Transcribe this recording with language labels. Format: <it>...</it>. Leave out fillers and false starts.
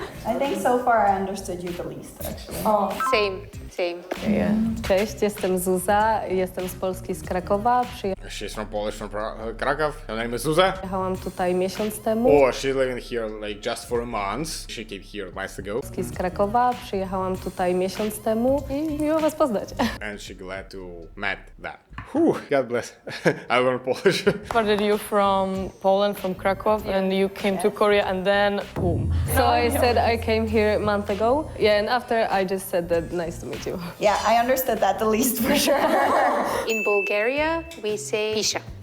<en>I think so far I understood you the least, actually. Same.</en> <pl>Cześć, jestem Zuza, jestem z Polski, z Krakowa.</pl> <en>She's from Polish, from Krakow. Her name is Zuza.</en> <pl>Przyjechałam tutaj miesiąc temu.</pl> <en>Oh, she's living here like just for a month. She came here months ago.</en> <pl>Z Krakowa, przyjechałam tutaj miesiąc temu i miło was poznać.</pl> <en>And she glad to met that. Whew, God bless. I learned Polish. Started you from Poland, from Krakow, and you came to Korea, and then boom. So I said I came here a month ago. Yeah, and after I just said that nice to meet you. Yeah, I understood that the least for sure. In Bulgaria, we say pisha.</en>